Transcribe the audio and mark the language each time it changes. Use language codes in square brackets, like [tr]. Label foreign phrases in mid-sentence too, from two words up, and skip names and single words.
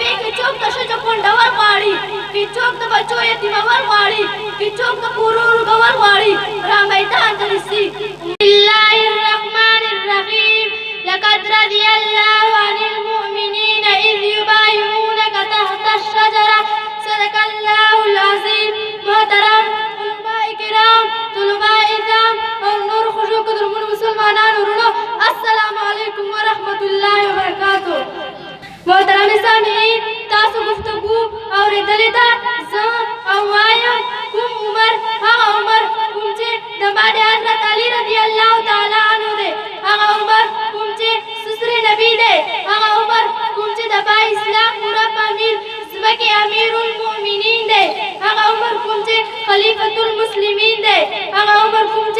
[ps] څوک د ښځو کونډول غواړي، که څوک د بچو یتیمول غواړي، که څوک د کورونو رغول غواړي، را میدان ته نیسي. [ar] بسم الله الرحمن الرحیم. لقد رضي الله عن المؤمنين إذ يبايعونك تحت الشجرة. صدق الله العظيم. [ps] محترم علماء کرام، طلباء اعظام اور نور خوشو قدرمن مسلمانان ورونو، [ar] السلام علیکم ورحمۃ اللہ وبرکاتہ. [ps] محترم سامعین، تاسو گفتگو اوریدلې ده. زه او وایم کوم عمر هغه عمر کوم چې د باندې حضرت علي [ar] رضی الله تعالی عنہ [ps] دی، هغه عمر کوم چې سسر نبی دی، هغه عمر کوم چې د با اسلام پورا امیر ځمکې [ar] امیر المؤمنین [ps] دی، هغه عمر کوم چې [ar] خلیفۃ المسلمین [ps] دی، هغه عمر کوم چې